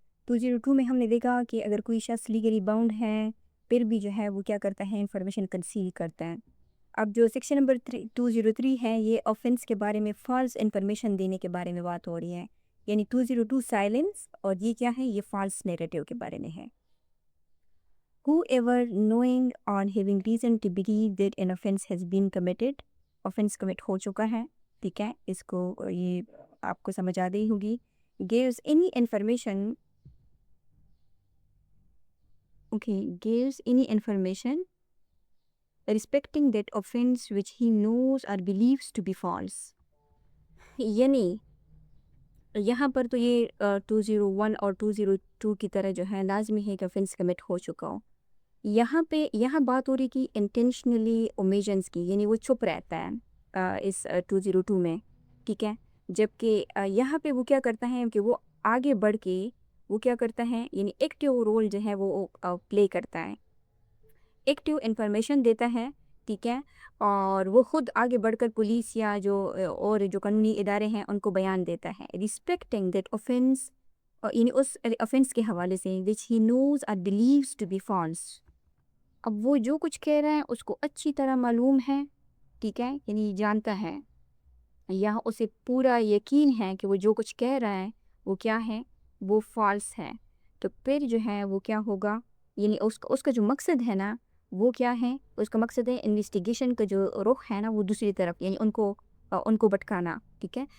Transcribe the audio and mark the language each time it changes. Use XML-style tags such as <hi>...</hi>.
<ur>202 میں ہم نے دیکھا کہ اگر کوئی شخص لیگلی باؤنڈ ہے پھر بھی جو ہے وہ کیا کرتا ہے، انفارمیشن کنسیل کرتا ہے. اب جو سیکشن نمبر 203 ہے یہ اوفینس کے بارے میں فالس انفارمیشن دینے کے بارے میں بات ہو رہی ہے. یعنی 202 سائلنس، اور یہ کیا ہے، یہ فالس نیریٹو کے بارے میں ہے.</ur> <en>Whoever knowing or having reason to believe that an offense has been committed,</en> <ur>offense commit ہو چکا ہے، ٹھیک ہے، اس کو یہ آپ کو سمجھ آ گئی ہوگی.</ur> <en>gives any information gives any information respecting that offense which he knows or believes to be false.</en> <ur>یعنی یہاں پر تو یہ 201 اور 202 کی طرح جو ہے لازمی ہے کہ offense commit ہو چکا ہو. یہاں بات ہو رہی کہ انٹینشنلی اومیجنس کی، یعنی وہ چھپ رہتا ہے اس 202 میں، ٹھیک ہے. جبکہ یہاں پہ وہ کیا کرتا ہے کہ وہ آگے بڑھ کے وہ کیا کرتا ہے، یعنی ایکٹیو رول جو ہے وہ پلے کرتا ہے، ایکٹیو انفارمیشن دیتا ہے، ٹھیک ہے، اور وہ خود آگے بڑھ کر پولیس یا جو قانونی ادارے ہیں ان کو بیان دیتا ہے.</ur> <en>respecting that offense،</en> <ur>یعنی اس offense کے حوالے سے</ur> <en>which he knows or believes to be false.</en> <ur>اب وہ جو کچھ کہہ رہا ہے اس کو اچھی طرح معلوم ہے، ٹھیک ہے، یعنی جانتا ہے، یہاں اسے پورا یقین ہے کہ وہ جو کچھ کہہ رہا ہے وہ کیا ہے، وہ فالس ہے. تو پھر جو ہے وہ کیا ہوگا، یعنی اس کا جو مقصد ہے نا وہ کیا ہے، اس کا مقصد ہے انویسٹیگیشن کا جو رخ ہے نا وہ دوسری طرف، یعنی ان کو بھٹکانا، ٹھیک ہے.</ur>